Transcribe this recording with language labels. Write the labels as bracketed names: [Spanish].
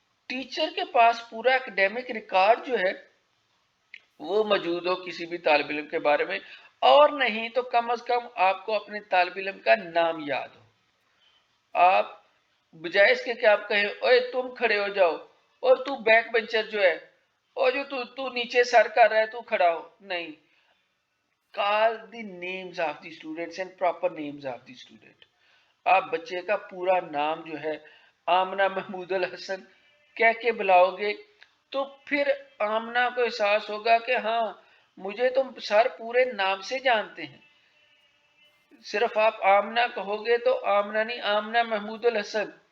[Urdu] Teacher کے پاس پورا academic record جو ہے وہ موجود ہو کسی بھی طالب علم کے بارے میں, اور نہیں تو کم از کم آپ کو اپنے طالب علم کا نام یاد ہو. آپ بجائے اس کے کہ آپ کہیں اوے تم کھڑے ہو جاؤ, اور تو بیک بینچر جو ہے, اور جو تو نیچے سر کر رہا ہے تو کھڑا ہو, نہیں. [English] call the names of the students and proper names of the student. [Urdu] آپ بچے کا پورا نام جو ہے آمنہ محمود الحسن کہہ کے بلاؤ گے تو پھر آمنہ کو احساس ہوگا کہ ہاں مجھے تو سر پورے نام سے جانتے ہیں. صرف آپ آمنہ کہو گے تو آمنہ نہیں, آمنہ محمود الحسن.